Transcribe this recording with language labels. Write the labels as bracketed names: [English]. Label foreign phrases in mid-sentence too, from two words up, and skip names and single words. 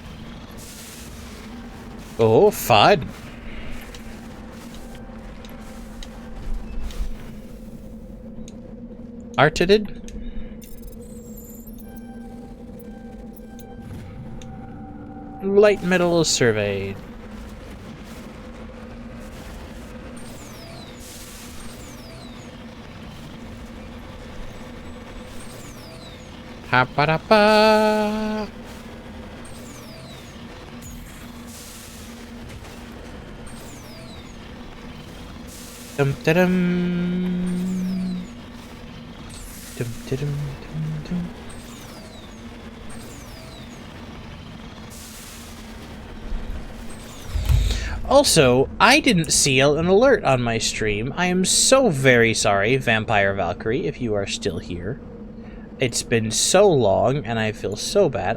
[English] Oh, fun. Arted? Light metal surveyed. Ha-ba-da-ba. Dum-da-dum. Dum-da-dum-dum-dum. Also, I didn't see an alert on my stream. I am so very sorry, Vampire Valkyrie, if you are still here. It's been so long, and I feel so bad.